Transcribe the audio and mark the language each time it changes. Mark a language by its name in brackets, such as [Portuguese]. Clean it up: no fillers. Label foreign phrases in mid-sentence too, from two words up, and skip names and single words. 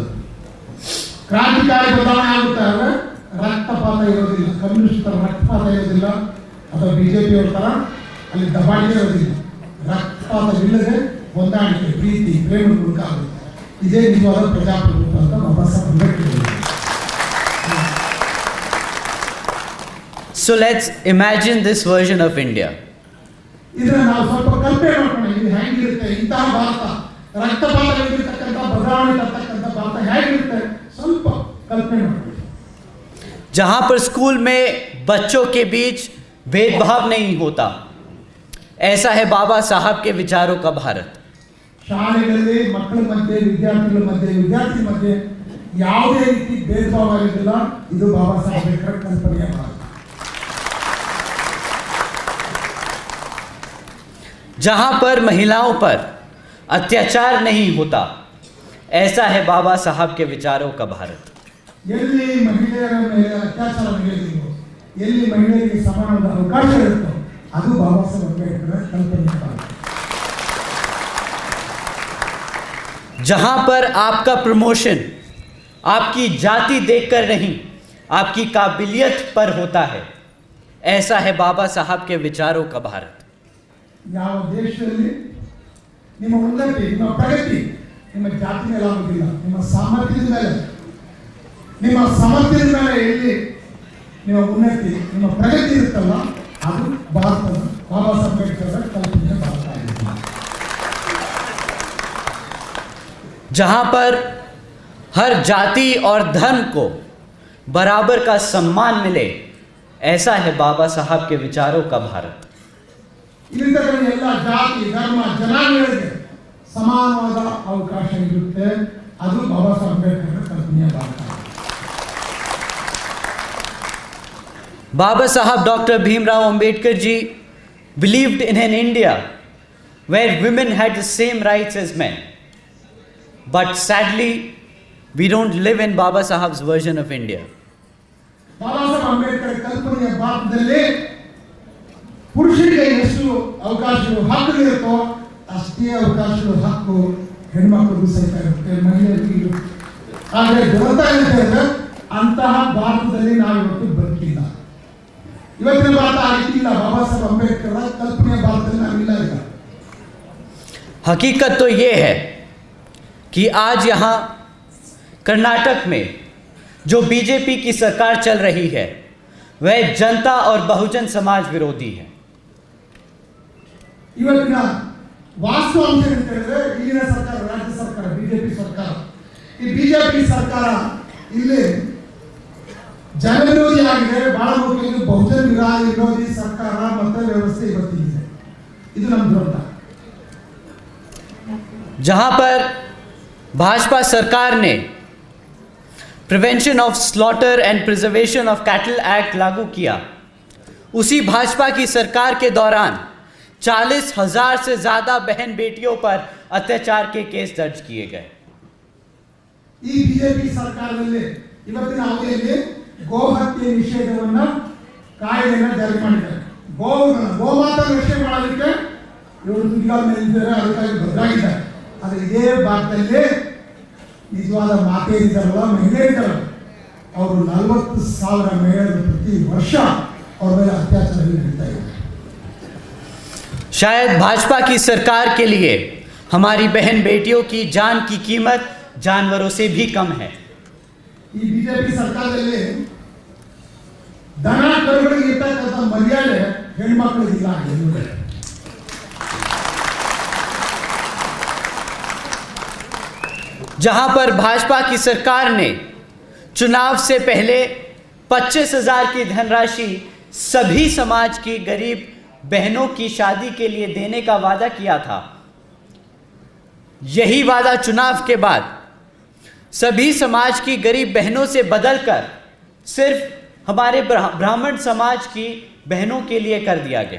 [Kannada] ಕ್ರಾಂತಿಕಾರಿ ಬದಲಾವಣೆ ಆಗುತ್ತೆ ಅಂದರೆ ರಕ್ತಪಾತ ಇರೋದಿಲ್ಲ, ಕಮ್ಯುನಿಸ್ಟರ ರಕ್ತಪಾತ ಇರೋದಿಲ್ಲ, ಅಥವಾ ಬಿಜೆಪಿಯವರ ಥರ ಅಲ್ಲಿ ದಬ್ಬಾಳಿಕೆ ಇರೋದಿಲ್ಲ. ರಕ್ತಪಾತವಿಲ್ಲದೆ ಹೊಂದಾಣಿಕೆ, ಪ್ರೀತಿ, ಪ್ರೇಮ ಮೂಲಕ ಆಗುತ್ತೆ. ಇದೇ ನಿಜವಾದ ಪ್ರಜಾಪ್ರಭುತ್ವ ಅಂತ ಬಾಬಾ ಸಾಹೇಬ್ ಅಂಬೇಡ್ಕರ್ ಹೇಳಿದ್ದಾರೆ. [English] So let's imagine this version of India. [Kannada] ಇದನ್ನ ನಾವು ಸ್ವಲ್ಪ ಕಲ್ಪನೆ ಮಾಡ್ಕೊಂಡು ಇದು ಹೇಗಿರುತ್ತೆ, ಇಂತಹ ಭಾರತ, ರಕ್ತಪಾತವಿರತಕ್ಕಂಥ ಬದಲಾವಣೆ ತರ್ತಕ್ಕಂಥ ಭಾರತ ಹೇಗಿರುತ್ತೆ ಸ್ವಲ್ಪ ಕಲ್ಪನೆ ಮಾಡ್ಕೊಂಡು. [Hindi] जहां पर स्कूल में बच्चों के बीच भेदभाव नहीं होता, ऐसा है बाबा साहब के विचारों का भारत. [Kannada] ಶಾಲೆಗಳಲ್ಲಿ ಮಕ್ಕಳ ಮಧ್ಯೆ, ವಿದ್ಯಾರ್ಥಿಗಳ ಮಧ್ಯೆ, ವಿದ್ಯಾರ್ಥಿ ಮಧ್ಯೆ ಯಾವುದೇ ರೀತಿ ಭೇದಭಾವ ಇರೋದಿಲ್ಲ. ಇದು ಬಾಬಾ ಸಾಹೇಬ್ ಅಂಬೇಡ್ಕರ್ ಕಲ್ಪನೆಯ ಭಾರತ. [Hindi] जहां पर महिलाओं पर अत्याचार नहीं होता, ऐसा है बाबा साहब के विचारों का भारत. [Kannada] ಎಲ್ಲಿ ಮಹಿಳೆಯರ ಮೇಲೆ ಅತ್ಯಾಚಾರ ನಡೆಯೋದಿಲ್ಲ, ಎಲ್ಲಿ ಮಹಿಳೆಯರಿಗೆ ಸಮಾನವಾದ ಅವಕಾಶ ಇರುತ್ತೋ ಅದು ಬಾಬಾ ಸಾಹೇಬ್ ಅಂಬೇಡ್ಕರ್ ಕಲ್ಪನೆಯ ಭಾರತ. [Hindi] जहां पर आपका प्रमोशन आपकी जाति देखकर नहीं, आपकी काबिलियत पर होता है, ऐसा है बाबा साहब के विचारों का भारत. [Kannada] ಯಾವ ದೇಶದಲ್ಲಿ ನಿಮ್ಮ ಉನ್ನತಿ, ನಿಮ್ಮ ಪ್ರಗತಿ ನಿಮ್ಮ ಜಾತಿ ಮೇಲೆ ಆಗುವುದಿಲ್ಲ, ನಿಮ್ಮ ಸಾಮರ್ಥ್ಯದ ಮೇಲೆ, ನಿಮ್ಮ ಸಾಮರ್ಥ್ಯದ ಮೇಲೆ ಎಲ್ಲಿ ನಿಮ್ಮ ಉನ್ನತಿ, ನಿಮ್ಮ ಪ್ರಗತಿ ಇರುತ್ತಲ್ಲ ಅದು ಭಾರತದ ಬಾಬಾ ಸಾಹೇಬ್ ಅಂಬೇಡ್ಕರ್ ಕಲ್ಪನೆಯ ಭಾರತ ಆಗಿದೆ. [Hindi] जहां पर हर जाति और धर्म को बराबर का सम्मान मिले, ऐसा है बाबा साहब के विचारों का भारत. [Kannada] ಇಲ್ಲಿರ್ತಕ್ಕಂಥ ಎಲ್ಲ ಜಾತಿ, ಧರ್ಮ, ಜನಾಂಗಗಳಿಗೆ ಸಮಾನವಾದ ಅವಕಾಶ ಇರುತ್ತೆ, ಅದು ಬಾಬಾ ಸಾಹೇಬ್ ಅಂಬೇಡ್ಕರ್ ಕಲ್ಪನೆಯ ಭಾರತ. [English] Baba Sahab Dr. Bhimrao Ambedkar ji believed in an India where women had the same rights as men. But sadly, we don't live in Baba Sahab's version of India. [Kannada] ಬಾಬಾ ಸಾಹೇಬ್ ಅಂಬೇಡ್ಕರ್ ಕಲ್ಪನೆಯ ಭಾರತದಲ್ಲಿ ಪುರುಷರಿಗೆ ಎಷ್ಟು ಅವಕಾಶಗಳು, ಹಕ್ಕುಗಳಿರುತ್ತೋ ಅಷ್ಟೇ ಅವಕಾಶಗಳು, ಹಕ್ಕು ಹೆಣ್ಮಕ್ಳಿಗೂ ಸಹಿತ ಇರುತ್ತೆ, ಮಹಿಳೆಯರಿಗೂ ಇರುತ್ತೆ. ಆದರೆ ದುರಂತ ಏನಂತ ಹೇಳಿದ್ರೆ ಅಂತಹ ಭಾರತದಲ್ಲಿ ನಾವು ಇವತ್ತು ಬದುಕಿಲ್ಲ. ಇವತ್ತಿನ ಭಾರತ ಆ ರೀತಿ ಇಲ್ಲ. ಬಾಬಾ ಸಾಹೇಬ್ ಅಂಬೇಡ್ಕರ್ ಕಲ್ಪನೆಯ ಭಾರತದಲ್ಲಿ ನಾವಿಲ್ಲ ಈಗ. [Hindi] हकीकत तो ये है कि आज यहाँ कर्नाटक में जो बीजेपी की सरकार चल रही है वह जनता और बहुजन समाज विरोधी है. [Kannada] ಇವತ್ತಿನ ವಾಸ್ತವಾಂಶ ಅಂತ ಹೇಳಿದ್ರೆ ಇಲ್ಲಿನ ಸರ್ಕಾರ, ರಾಜ್ಯ ಸರ್ಕಾರ, ಬಿಜೆಪಿ ಸರ್ಕಾರ, ಈ ಬಿಜೆಪಿ ಸರ್ಕಾರ ಇಲ್ಲಿ ಜನವಿರೋಧಿ ಆಗಿದೆ. ಬಹಳ ಮುಖ್ಯವಾಗಿ ಬಹುಜನ ವಿರೋಧಿ ಸರ್ಕಾರ ಮತ್ತು ವ್ಯವಸ್ಥೆ ಇವತ್ತಿದೆ. ಇದು ನಮ್ಮ ದುರಂತ. [Hindi] जहाँ पर भाजपा सरकार ने प्रिवेंशन ऑफ स्लॉटर एंड प्रिजर्वेशन ऑफ कैटल एक्ट लागू किया, उसी भाजपा की सरकार के दौरान 40,000 से ज़्यादा बहन बेटियों पर अत्याचार के केस दर्ज किए गए. [Kannada] ಈ ಬಿಜೆಪಿ ಸರ್ಕಾರದಲ್ಲಿ ಇವತ್ತಿನ ಅವಧಿಯಲ್ಲಿ ಗೋಹತ್ಯೆ ನಿಷೇಧವನ್ನ ಕಾಯ್ದೆಯನ್ನು ಜಾರಿ ಮಾಡಿದ್ದಾರೆ. ಗೋಮಾತಾ ರಕ್ಷಣೆ ಮಾಡೋದಕ್ಕೆ ಇವರು ತುದಿಗಾಲ ಮೇಲಿದ್ದಾರೆ, ಅದಕ್ಕಾಗಿ ಬದಲಾಗಿದ್ದಾರೆ. ಆದರೆ ಇದೇ ಭಾಗದಲ್ಲಿ ನಿಜವಾದ ಮಾತೆಯರಿದ್ದಾರಲ್ಲ, ಮಹಿಳೆಯರಿದ್ದಾರಲ್ಲ, ಅವರು 40,000 ಮಹಿಳೆಯರು ಪ್ರತಿ ವರ್ಷ ಅವ್ರ ಮೇಲೆ ಅತ್ಯಾಚಾರ ನಡೀತಾ ಇದೆ. [Hindi] शायद भाजपा की सरकार के लिए हमारी बहन बेटियों की जान की कीमत जानवरों से भी कम है. [Kannada] ಈ ಬಿಜೆಪಿ ಸರ್ಕಾರದಲ್ಲಿ ದನ ಕರುಗಳಿಗೆ ಇರ್ತಕ್ಕಂಥ ಮರ್ಯಾದೆ ಹೆಣ್ಮಕ್ಳಿಗಿಲ್ಲ. [Hindi] जहां पर भाजपा की सरकार ने चुनाव से पहले 25,000 की धनराशि सभी समाज की गरीब बहनों की शादी के लिए देने का वादा किया था, यही वादा चुनाव के बाद सभी समाज की गरीब बहनों से बदलकर सिर्फ हमारे ब्राह्मण समाज की बहनों के लिए कर दिया गया।